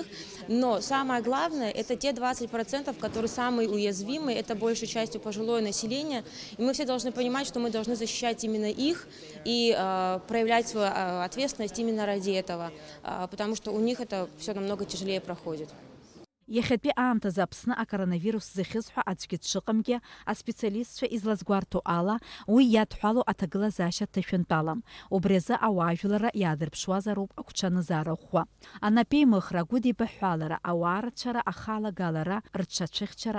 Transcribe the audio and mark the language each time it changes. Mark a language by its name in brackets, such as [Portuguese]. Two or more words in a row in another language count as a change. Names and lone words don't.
[Russian] Но самое главное, это те 20%, которые самые уязвимые, это большей частью пожилое население, и мы все должны понимать, что мы должны защищать именно их и проявлять свою ответственность именно ради этого, потому что у них это все намного тяжелее проходит. [Abkhazian] Иахьатәи аамҭазы Аԥсны акоронавирус зыхьыз ҳәа аӡәгьы дшыҟамгьы аспециалистцәа излазгәарҭо ала уи иадҳәало аҭагылазаашьа ҭашәантәалам. Убри азы ауаажәларра иаадырԥшуазароуп агәҽанызаара ӷәӷәа. Анапеимыхра, агәыдибаҳәалара, ауаа рацәара ахалагалара, рҽацәыхьчара аҭахуп.